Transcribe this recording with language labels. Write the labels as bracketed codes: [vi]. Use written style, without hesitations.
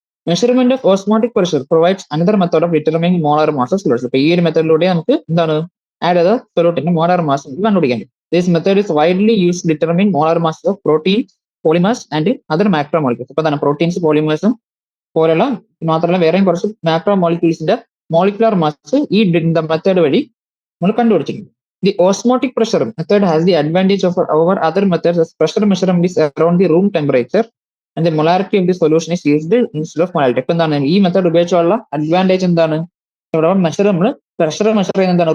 [en] Measurement of osmotic pressure provides another method of determining molar mass of solution. [ml] ഇപ്പൊ ഈ ഒരു മെത്തേഡിലൂടെ നമുക്ക് എന്താണ് ആഡ് ചെയ്ത സൊല്യൂട്ടിന്റെ മോളാർ മാസ് നമുക്ക് കണ്ടുപിടിക്കാൻ പറ്റും. [en] This method is widely use determine molar mass of protein, polymers and other macro molecules. [ml] ഇപ്പൊ എന്താണ് പ്രോട്ടീൻസ്, പോളിമേഴ്സും പോലുള്ള മാത്രമല്ല വേറെയും കുറച്ച് മാക്രോ മോളിക്യൂൾസിന്റെ മോളിക്കുലർ മാസ് ഈ മെത്തേഡ് വഴി നമ്മൾ കണ്ടുപിടിച്ചിട്ടുണ്ട്. [en] The osmotic pressure method has the advantage over other methods as pressure measurement is around the room temperature and the molarity of the solution is used instead of molarity. [ml] ഇപ്പൊ എന്താണ് ഈ method ഉപയോഗിച്ചുള്ള advantage എന്താണ്? ഇവിടെ നമ്മൾ pressure measure ചെയ്യുന്നത് എന്താണ്?